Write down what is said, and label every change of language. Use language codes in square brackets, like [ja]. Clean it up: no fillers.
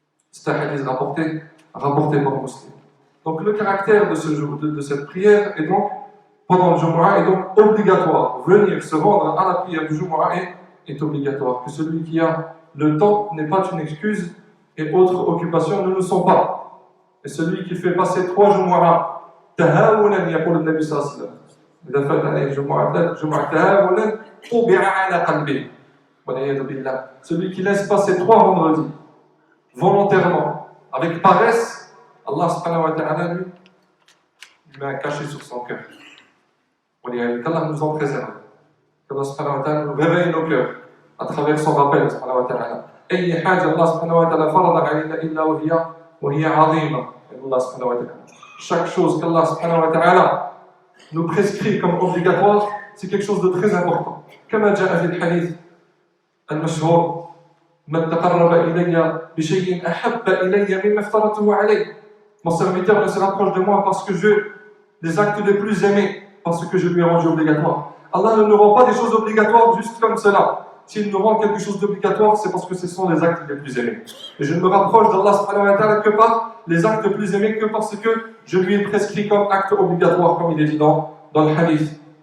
[fr] C'est un hadith rapporté par Muslim. Donc le caractère de ce jour, de cette prière, est donc, pendant le Jumu'ah, est donc obligatoire. Venir se rendre à la prière du Jumu'ah est obligatoire. Que celui qui a le temps n'est pas une excuse, et autres occupations ne le sont pas. Et celui qui fait passer 3 Jumu'ah, [ar] tahawunan, yaqul al-Nabi sallallahu alayhi wa sallam. إذا فات عليه جمعة تهاونا طبع على قلبه والعياذ بالله. [fr] Celui qui laisse passer 3 vendredis volontairement, avec paresse, Allah subhanahu wa ta'ala lui met un cachet sur son cœur. Qu'Allah nous en préserve. Qu'Allah subhanahu wa ta'ala nous réveille nos cœurs à travers son rappel subhanahu wa ta'ala. [ar] أي حاجة الله سبحانه وتعالى فرض علينا إلا وهي عظيمة. Allah subhanahu wa ta'ala. [fr] Chaque chose qu'Allah subhanahu wa ta'ala nous prescrit comme obligatoire, c'est quelque chose de très important. [ar] كما جاء في الحديث المشهور من تقرب إلي بشيء أحب إلي مما افترضته عليه. [fr] Mon serviteur ne se rapproche de moi parce que les actes les plus aimés, parce que je lui ai rendu obligatoire. Allah ne nous rend pas des choses obligatoires juste comme cela. S'il nous rend quelque chose d'obligatoire, c'est parce que ce sont les actes les plus aimés. Et je ne me rapproche d'Allah subhanahu wa ta'ala que par les actes les plus aimés, que parce que je lui ai prescrit comme acte obligatoire, comme il est dit dans le hadith.